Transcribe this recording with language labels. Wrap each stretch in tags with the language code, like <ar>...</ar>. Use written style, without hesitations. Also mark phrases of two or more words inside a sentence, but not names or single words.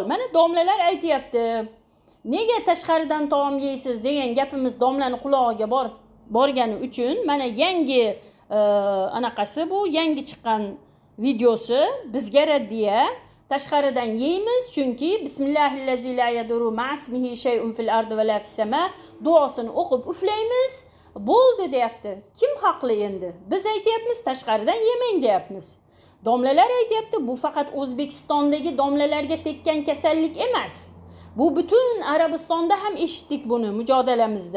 <uz>Mana domlalar aytayapti. Nega tashqaridan taom yeysiz degan gapimiz domlaning qulog'iga borgani uchun mana yangi anaqasi bu, yangi chiqqan videosi bizga raddiya. Tashqaridan yeymiz chunki</uz> <ar>بسم الله الذي لا يضر مع اسمه شيء في الأرض ولا في السماء</ar> <uz>duosini o'qib uflaymiz. Bo'ldi deyapti. Kim haqli endi? Biz aytayapmiz tashqaridan yemang deyapmiz. Domlalar aytayapti, bu faqat O'zbekistondagi domlalarga tekkan kasallik emas. Bu butun Arabistonda ham eshitdik buni mujodalamizda.</uz>